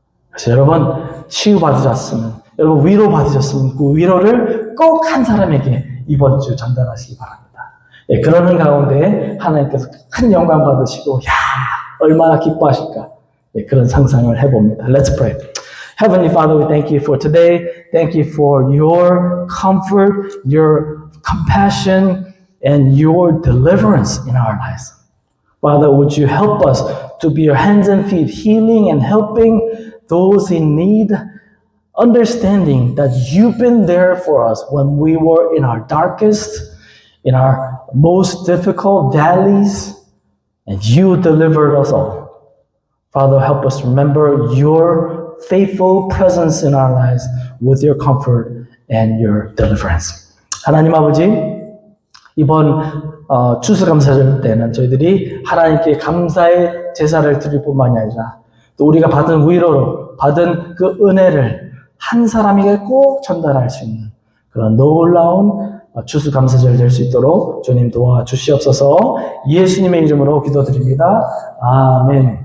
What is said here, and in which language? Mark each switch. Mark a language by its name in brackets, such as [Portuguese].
[Korean] 그래서 여러분 치유받으셨으면, 여러분 위로받으셨으면 그 위로를 꼭 한 사람에게 이번 주 전달하시기 바랍니다. 그러는 가운데 하나님께서 큰 영광 받으시고 야 얼마나 기뻐하실까 그런 상상을 해봅니다. [English] Let's pray. Heavenly Father, we thank you for today. Thank you for your comfort, your compassion, and your deliverance in our lives. Father, would you help us to be your hands and feet, healing and helping those in need, understanding that you've been there for us when we were in our darkest, in our most difficult valleys, and you delivered us all. Father, help us remember your faithful presence in our lives with your comfort and your deliverance. [Korean] 하나님 아버지, 이번 추수감사절 때는 저희들이 하나님께 감사의 제사를 드릴 뿐만이 아니라 또 우리가 받은 위로로 받은 그 은혜를 한 사람에게 꼭 전달할 수 있는 그런 놀라운 추수감사절 될 수 있도록 주님 도와주시옵소서. 예수님의 이름으로 기도드립니다. 아멘.